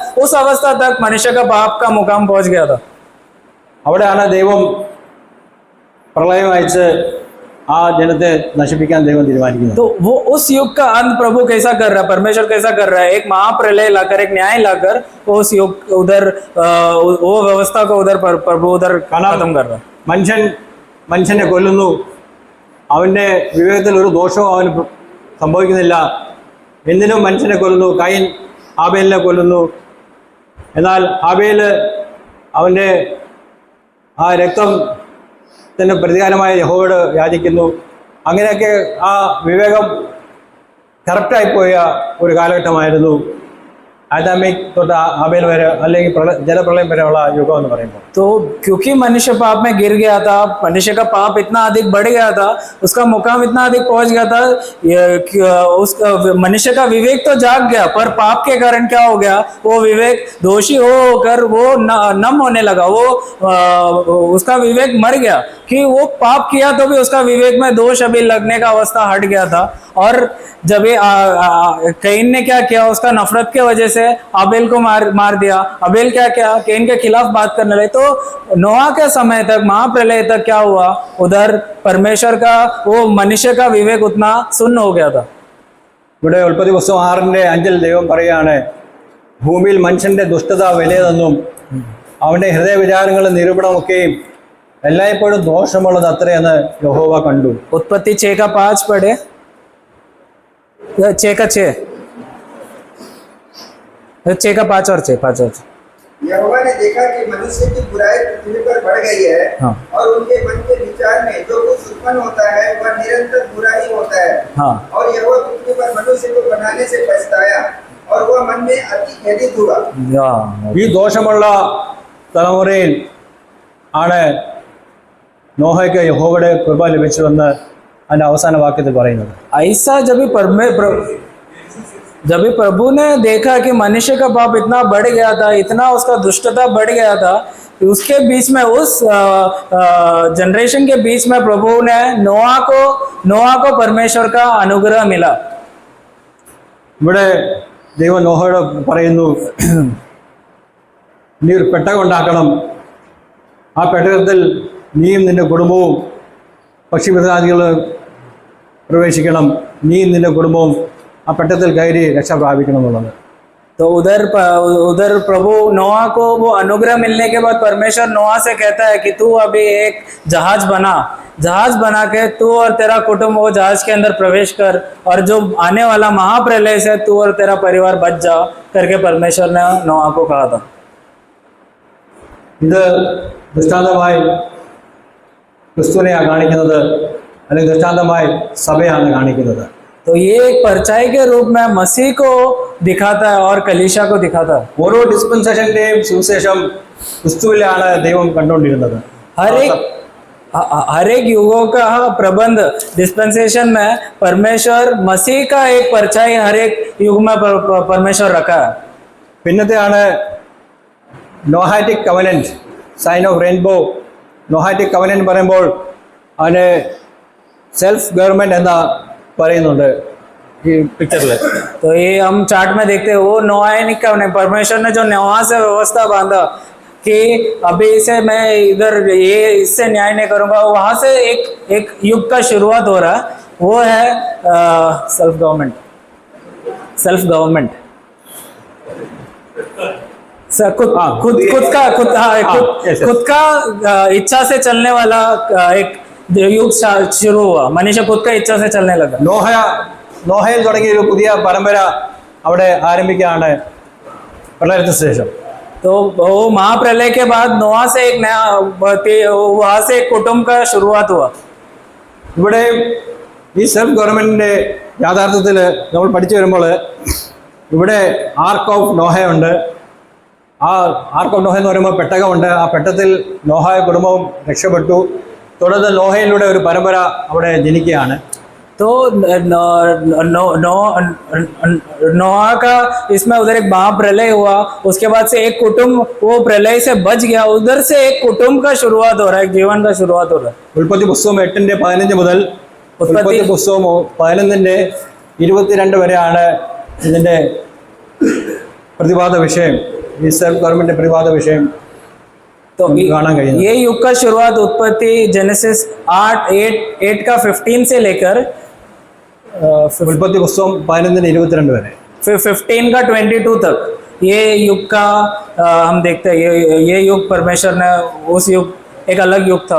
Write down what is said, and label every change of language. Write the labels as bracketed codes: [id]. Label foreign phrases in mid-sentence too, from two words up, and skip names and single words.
[hi] उस अवस्था तक मनुष्य का पाप का मुकाम पहुंच गया था. [ml] അവിടെയാണ് ദൈവം പ്രളയം അയച്ച് ആ ജനത്തെ നശിപ്പിക്കാൻ ദൈവം തീരുമാനിക്കുന്നത്. [hi] तो वो उस युग का अंत प्रभु कैसा कर रहा है, परमेश्वर कैसा कर रहा है, एक महाप्रलय लाकर, एक न्याय लाकर उस युग उधर वो व्यवस्था को उधर प्रभु उधर खत्म कर रहा है. [ml] മനുഷ്യനെ കൊല്ലുന്നു, അവൻ്റെ വിവേകത്തിൽ ഒരു ദോഷവും അവന് സംഭവിക്കുന്നില്ല. എന്തിനും മനുഷ്യനെ കൊല്ലുന്നു. കയീൻ ഹാബേലിനെ കൊല്ലുന്നു. എന്നാൽ ഹാബേൽ അവൻ്റെ ആ രക്തത്തിൻ്റെ പ്രതികാരമായ യഹോവയോട് യാചിക്കുന്നു. അങ്ങനെയൊക്കെ ആ വിവേകം കറക്റ്റായിപ്പോയ ഒരു കാലഘട്ടമായിരുന്നു ആദാമിക് ആബേൽ വരെ അല്ലെങ്കിൽ ജലപ്രളയം വരെയുള്ള യുഗം എന്ന് പറയുമ്പോൾ. [hi] तो क्योंकि मनुष्य पाप में गिर गया था, मनुष्य का पाप इतना अधिक बढ़ गया था, उसका मुकाम इतना अधिक पहुंच गया था, उस मनुष्य का विवेक तो जाग गया, पर पाप के कारण क्या हो गया, वो विवेक दोषी होकर वो नम होने लगा, वो उसका विवेक मर गया कि वो पाप किया तो भी उसका विवेक में दोष अभी लगने का अवस्था हट गया था. और जब कैन ने क्या किया, उसका नफरत के वजह से आबेल को मार दिया. आबेल क्या किया, कैन के खिलाफ बात करने लगे. तो नोआ के समय तक, महाप्रलय तक क्या हुआ, उधर परमेश्वर का वो मनुष्य का विवेक उतना सुन्न हो गया था. [ml] ഇവിടെ ഉൽപ്പത്തി പുസ്തകം 6:5 ദൈവം പറയുകയാണ്, ഭൂമിയിൽ മനുഷ്യന്റെ ദുഷ്ടത വലിയതെന്നും അവന്റെ ഹൃദയവിചാരങ്ങളും നിരൂപണമൊക്കെയും എല്ലായ്പ്പോഴും ദോഷമുള്ളത് അത്രയെന്ന് യഹോവ കണ്ടു. [hi] उत्पत्ति 6:5 पढ़े, 6:5 और 5 यहोवा ने देखा कि मनुष्य की बुराई पृथ्वी पर बढ़ गई है. हाँ. और उनके मन के विचार में जो कुछ उत्पन्न होता है वह निरंतर बुरा ही होता है. हाँ. और यहोवा पृथ्वी पर मनुष्य को बनाने से पछताया और वह मन में अति खेदित हुआ. [ml] ഈ ദോഷമുള്ള തലമുറയിൽ ആണ് നോഹയ്ക്ക് യഹോവയുടെ കൃപ ലഭിച്ചുവെന്ന് അതിൻ്റെ അവസാന വാക്യത്തിൽ പറയുന്നത്. [hi] ऐसा जब भी प्रभु ने देखा कि मनुष्य का पाप इतना बढ़ गया था, इतना उसका दुष्टता बढ़ गया था, उसके बीच में उस जनरेशन के बीच में प्रभु ने नोआ को परमेश्वर का अनुग्रह मिला. [ml] ഇവിടെ ദൈവം നോഹയോട് പറയുന്നു, നീ ഒരു പെട്ടകം ഉണ്ടാക്കണം, ആ പെട്ടകത്തിൽ നീയും നിന്റെ കുടുംബവും പക്ഷിമൃഗാദികൾ പ്രവേശിക്കണം, നീയും നിന്റെ കുടുംബവും ആ പെട്ടകത്തിൽ കയറി രക്ഷ പ്രാപിക്കണം എന്നുള്ളത്. [hi] तो उधर प्रभु नोआ को वो अनुग्रह मिलने के बाद परमेश्वर नोआ से कहता है कि तू अभी एक जहाज बना के तू और तेरा कुटुंब वो जहाज के अंदर प्रवेश कर, और जो आने वाला महाप्रलय से तू और तेरा परिवार बच जा करके परमेश्वर ने नोआ को कहा था. [ml] ഇത് ദൃഷ്ടാന്തമായി ക്രിസ്തുവിനെയാണ് കാണിക്കുന്നത്, അല്ലെങ്കിൽ ദൃഷ്ടാന്തമായി സഭയാണ് കാണിക്കുന്നത്. [hi] तो ये एक परछाई के रूप में मसीह को दिखाता है और कलीसिया को दिखाता है. [ml] ഓരോ ഡിസ്പെൻസേഷന്റെയും സുവിശേഷം ക്രിസ്തുവിലാണ് ദൈവം കണ്ടുകൊണ്ടിരുന്നത്. [hi] हर एक युगों का प्रबंध डिस्पेंसेशन में परमेश्वर मसीह का एक परछाई हर एक युग में परमेश्वर रखा है. [en] പിന്നത്തെയാണ് Noahtic covenant, sign of rainbow. Noahtic covenant [ml] പറയുമ്പോൾ അതിന് [en] self government [ml] എന്ന പറയുന്നുണ്ട് ഈ പിക്ചറിൽ. [hi] तो ये हम चार्ट में देखते हैं वो [en] Noahnic covenant, [hi] परमेश्वर ने जो नोआ से व्यवस्था बांधा कि अभी से मैं इधर ये इससे न्याय नहीं करूंगा, वहां से एक युग का शुरुआत हो रहा है. वो है [en] self government. [hi] खुद का इच्छा से चलने वाला एक युग शुरू हुआ. मनुष्य खुद का इच्छा से चलने लगा. [ml] നോഹയിൽ തുടങ്ങിയ ഒരു പുതിയ പരമ്പര അവിടെ ആരംഭിക്കുകയാണ് പ്രളയത്തിന് ശേഷം. [hi] तो वो महाप्रलय के बाद नोआ से एक नया वहां से एक कुटुंब का शुरुआत हुआ. [ml] ഇവിടെ ഈ [en] self government's [ml] യാഥാർത്ഥ്യത്തിൽ നമ്മൾ പഠിച്ചു വരുമ്പോൾ ഇവിടെ [en] ark of [ml] നോഹയുണ്ട്. ആ [en] ark of Noah [ml] എന്ന് പറയുമ്പോൾ പെട്ടകമുണ്ട്. ആ പെട്ടകത്തിൽ നോഹ കുടുംബവും രക്ഷപ്പെട്ടു. തുടർന്ന് നോഹയിലൂടെ ഒരു പരമ്പര അവിടെ ജനിക്കുകയാണ്. [hi] तो नोआ का इसमें उधर एक महाप्रलय हुआ, उसके बाद से एक कुटुंब वो प्रलय से बच गया, उधर से एक कुटुंब का शुरुआत हो रहा है, एक जीवन का शुरुआत हो रहा है. [ml] ഉൽപ്പത്തി പുസ്തകം 8:15 മുതൽ ഉൽപ്പത്തി പുസ്തകം 11:22 വരെയാണ് ഇതിന്റെ പ്രതിപാദ വിഷയം, ഈ [en] self government [ml] പ്രതിപാദ വിഷയം. [hi] तो ये युग का शुरुआत उत्पत्ति जेनेसिस 8 का 15 से लेकर [ml] ഉൽപ്പത്തി പുസ്തകം 11:22 വരെ, [hi] 15 का 22 तक ये युग का हम देखते हैं. ये युग परमेश्वर ने उस युग एक अलग युग था.